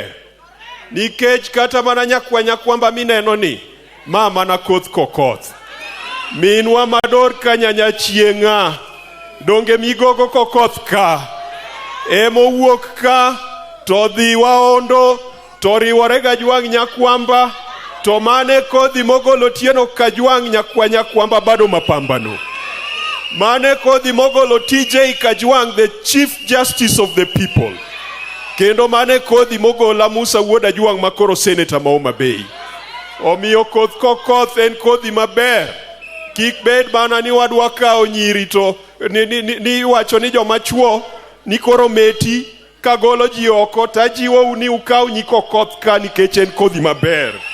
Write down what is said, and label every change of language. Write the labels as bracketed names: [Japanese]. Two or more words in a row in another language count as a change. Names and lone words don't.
[Luo (Kenya and Tanzania)] Nikech kata mana nyakwamba mineno ni mama na koth Kokoth. Minwa mador ka nyanya chieng'a. Donge migogo Kokoth ka. Emo wuok ka to dhi waondo to riwore Kajwang nyakwamba to mane kodhi mogolo tieno Kajwang nyakwamba [Swahili] bado mapambano. [Luo (Kenya and Tanzania)] Mane kodhi mogolo TJ Kajwang, [English] the Chief Justice of the People. [Luo (Kenya and Tanzania)] Kendo mane kodhi mogola Musa wuod Ajwang makoro Senator ma Homa Bay. Omiyo koth Kokoth en kodhi maber. Kik bed bana ni wadwa kao nyiri to ni wacho ni joma chuo ni koro meti kagolo ji oko tajiwo ni ukao nyi Kokoth ka nikech en kodhi maber.